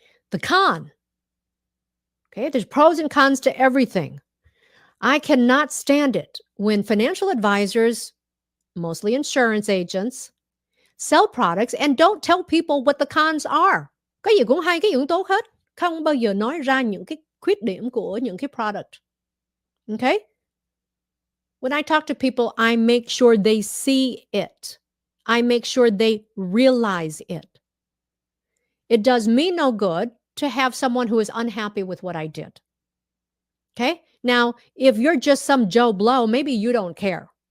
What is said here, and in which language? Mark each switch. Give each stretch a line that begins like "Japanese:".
English: The con, okay, there's pros and cons to everything. I cannot stand it when financial advisors, mostly insurance agents, sell products and don't tell people what the cons are.
Vietnamese: Cái gì cũng hay, cái gì cũng tốt hết. Không bao giờ nói ra những cái khuyết điểm của những cái product.
English: Okay? When I talk to people, I make sure they see it. I make sure they realize it. It does me no good to have someone who is unhappy with what I did. Okay? Now, if you're just some Joe Blow, maybe you don't care.